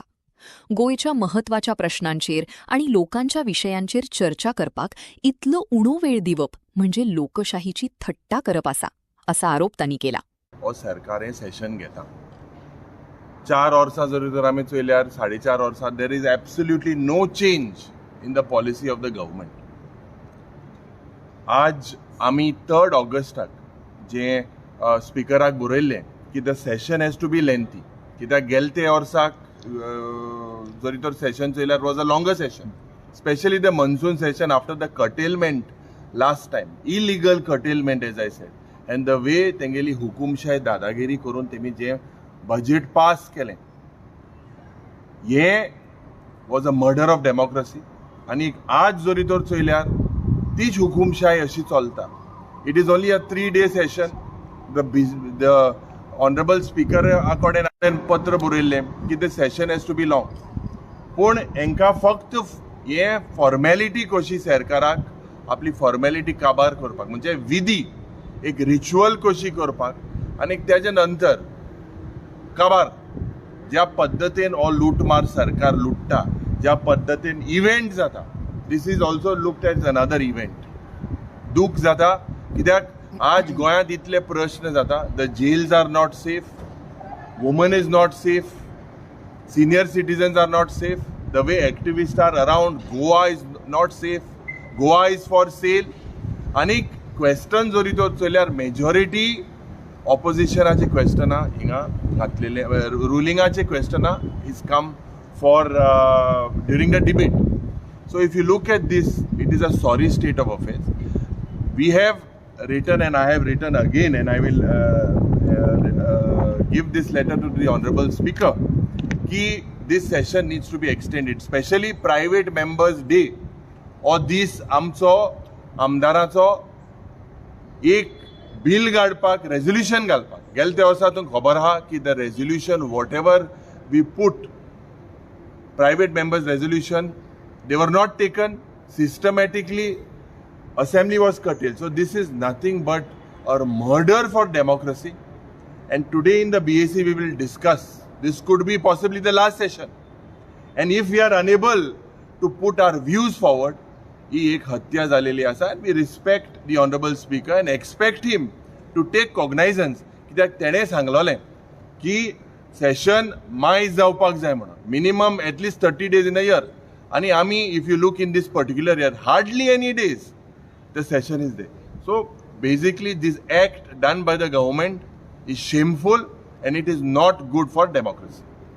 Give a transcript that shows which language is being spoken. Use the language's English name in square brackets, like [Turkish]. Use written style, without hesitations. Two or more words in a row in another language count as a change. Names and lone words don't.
[Konkani] गोयच्या महत्वाच्या प्रश्नांचेर आणि लोकांच्या विशयांचेर चर्चा करपाक इतलो उणो वेळ दिवप म्हणजे लोकशाहीची थट्टा करप असा आरोप तांणी केला. सरकार हे सेशन घेता 4 वर्सां जरी तर आमी चयल्यार 4.5 वर्सां [English] there is absolutely no change in the policy of the government. [Konkani] आज आमी 3 ऑगस्टाक जे स्पिकराक बरयल्लें की [English] the session has to be lengthy, [Konkani] कित्याक गेल्या ते वर्साक जरी तर सेशन चयल्यार [English] was a longer session, specially the monsoon session after the curtailment last time, illegal curtailment as I said, and the way [Konkani] तेंगेली हुकुमशाही दादागिरी करून तेमी जे बजेट पास केलें हे [English] was a murder of democracy. [Konkani] आनी आज जरी तर चयल्यार तीच हुकुमशाही अशी चलता. [English] it is only a 3-day session. the honorable speaker [Konkani] कडेन पत्र बरयल्लें की [English] the session has to be long, [Konkani] पूण हांकां फक्त हे फॉर्मेलिटी कशी सरकाराक आपली फॉर्मेलिटी काबार करपाक, म्हणजे विधी एक रिच्युअल कशी करपाक आनी तेजे नंतर काबार ज्या पद्दतीन हो लूटमार सरकार लुटता, ज्या पद्दतीन इव्हेंट जाता, [English] this is also looked as another event. [Konkani] दूख जाता कित्याक आज गोंयांत इतले प्रश्न जाता. [English] the jails are not safe, woman is not safe, senior citizens are not safe, the way activist are around Goa is not safe, Goa is for sale. [Konkani] आनी क्वेश्चन जरी तो चयल्यार मेजॉरिटी ऑपोजिशनाचे क्वेश्चनां हिंगा घातलेले, रुलिंगाचे क्वेश्चनां [English] is come for during the debate. So if you look at this, it is a sorry state of affairs. We have written, and I have written again, and I will give this letter to the Honorable Speaker, कि this session needs to be extended, especially private members day, or this [Konkani] आमचो आमदाराचो एक बिल काडपाक, रेजोल्यूशन घालपाक. गेल्या त्या वर्सा तुमकां खबर आहा की [English] the resolution whatever we put, private members resolution, they were not taken systematically. Assembly was curtailed. So this is nothing but a murder for democracy. And today in the BAC we will discuss. This could be possibly the last session. And if we are unable to put our views forward, [Konkani] ही एक हत्या झालेली आसा. [English] And we respect the Honorable Speaker and expect him to take cognizance. [Konkani] कित्याक तेणे सांगलोलें की सेशन मायज जावपाक जाय म्हणून, [English] minimum at least 30 days in a year. [Konkani] आणि आम्ही, [English] if you look in this particular year, hardly any days the session is there. So basically this act done by the government is shameful and it is not good for democracy.